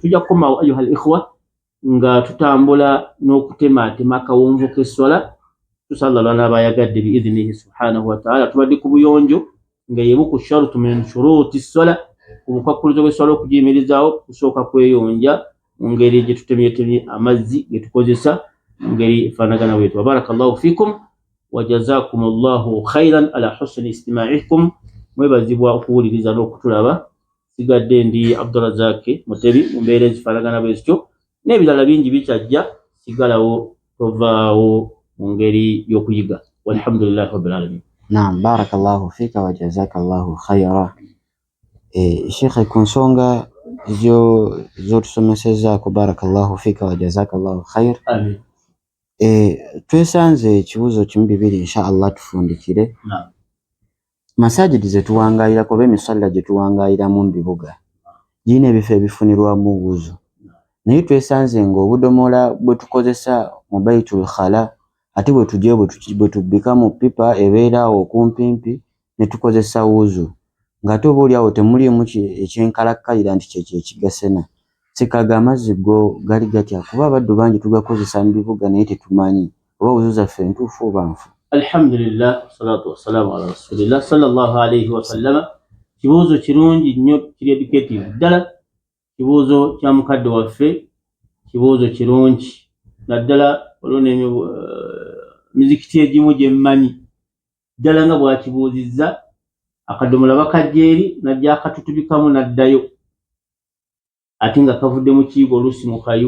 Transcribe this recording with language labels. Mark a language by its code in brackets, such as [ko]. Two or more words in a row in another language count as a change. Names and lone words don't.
[lg] Tujja kukomawo [ar] أيها الإخوة [lg] nga tutambula n'okutemaatema akawonvu k'essola, tusalla lwana abayagadde [ar] بإذنه سبحانه وتعالى. [lg] Tubadde ku buyonjo nga yebuku [ar] شرط من شروط [lg] ssola, obukwakkulizo bw'essola okugiyimirizaawo kusooka kweyonja mu ngeri gye tutemyetemye amazzi ge tukozesa mu ngeri efaanagana bwetu. [ar] بارك الله فيكم وجزاكم الله خيرا على حسن استماعكم. [lg] Mwebazibwa okuwuliriza n'okutulaba. Sigadde ndi Abdulrazak Mutebi mu mbeera ezifaanagana bwezityo, n'ebirala bingi bikyajja, sigalawo tovaawo mu ngeri y'okuyiga. [ar] والحمد لله رب العالمين. نعم، بارك الله فيك وجزاك الله خيرا. [lg] Sheikh, ku nsonga z'otusomesezzaako, [ar] بارك الله فيك وجزاك الله خير. Amin. [lg] Twesanze ekibuuzo kimu bibiri inshallah tufundikire. [ar] Naam. [lg] Masajidi ze tuwangaayirako oba emisalla gye tuwangaayiramu mu bibuga girina ebifo ebifunirwamu wuzu, naye twesanze ng'obudomola bwe tukozesa mu [ar] بيت الخلاء [lg] ate bwe tujja bwe tubbika mu pipa ebeera awo okumpimpi ne tukozesa wuzu, ng'ate oba oliawo temuliimu ekyenkalakkalira nti kyekyo ekigasena. Sikaga amazzi go gali gatya? Kuba abaddu bangi tugakozesa mu bibuga naye tetumanyi oba wuzu zaffe ntuufu oba nfu. [ar] الحمد لله، الصلاة والسلام على رسول الله صلى الله عليه وسلم. [lg] Kibuuzo kirungi nnyo, kiri educative ddala, kibuuzo kya mukadde waffe, kibuuzo kirungi naddala. Olwo mizikiti egimu gye mmanyi ddala nga bw'akibuuzizza, akadomola bakajja eri najja akatutubikamu n'addayo, ate nga kavudde mu kiyigo oluusi mu kayu.